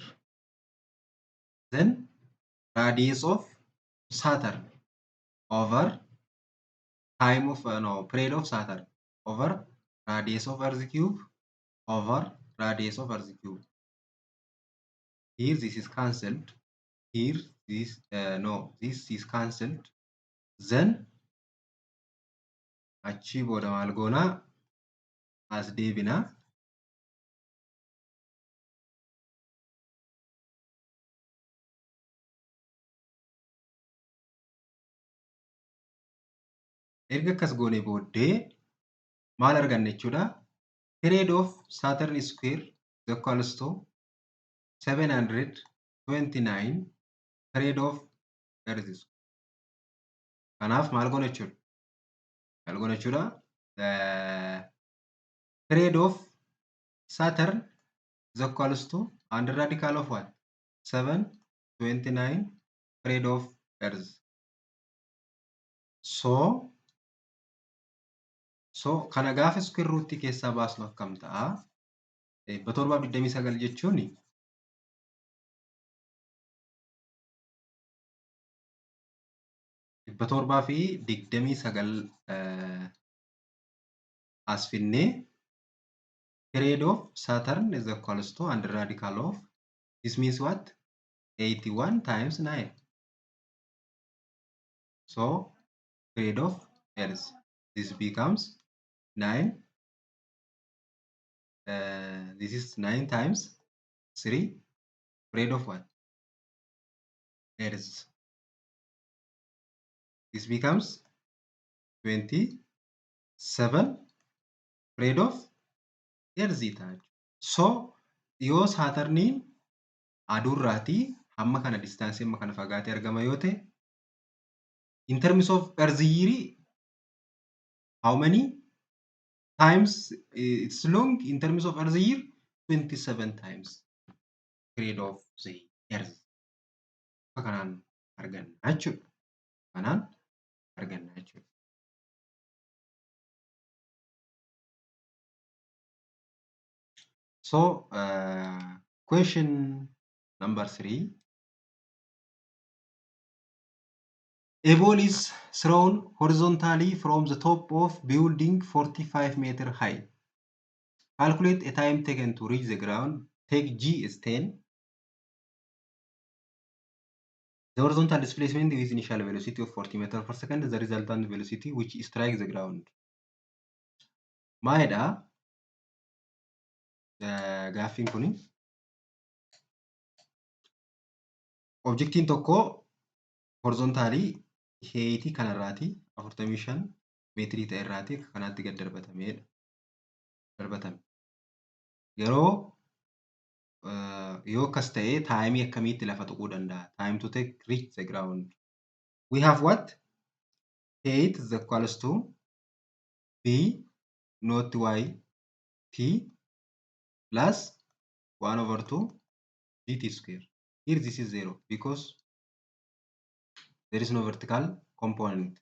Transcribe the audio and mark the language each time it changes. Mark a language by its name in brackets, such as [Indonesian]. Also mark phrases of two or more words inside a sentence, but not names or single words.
[English] Then radius of Saturn over time of period of Saturn over radius of Earth cube over radius of Earth cube. Here this is cancelled. Here this this is cancelled. [Oromo] Then achi booda maal goona as deebina. Erga akkas goone booddee maal arganne jechuudha. [English] Period of Saturn square is equals to 729 period of Earth square. [Oromo] Kanaaf maal goona jechuudha. Maal goona jechuudha. [English] The period of Saturn is equals to under radical of what? 729 period of Earth. [Oromo] So kana gaafa [English] square root [Oromo] keessaa baasnu akkam ta'a? [English] 729 [Oromo] jechuun 729 as finnee [English] period of Saturn is equals to under radical of this means what? 81 times 9. So period of Earth. This becomes 9. This is 9 times 3. Period of what? Earth. This becomes 27. Period of Earth. So [Oromo] yoo Saturniin aduurraatii hamma kana distaansii amma kana fagaatee argama yoo ta'e [English] In terms of Earth year, how many times it's long? In terms of Earth year, 27 times period of the Earth. [Oromo] Kanaan arganna jechuudha. Kanaan arganna jechuudha. [English] So, question number 3. A ball is thrown horizontally from the top of building 45-meter high. Calculate a time taken to reach the ground. Take G as 10. The horizontal displacement with initial velocity of 40 meters per second is the resultant velocity which strikes the ground. [Oromo] Maalidha gaaffiin kuni? Objectiin tokko horizontaalii heeyitii kanarraati 45 meetirii ta'e irraati kanaatti gad darbatamedha. Yeroo yoo akkas ta'e taayimii akkamiitti lafa tuquu danda'a? [English] Time to take reach the ground. We have what? Height is equals to B not Y T plus 1 over 2 GT square. Here this is 0 because there is no vertical component.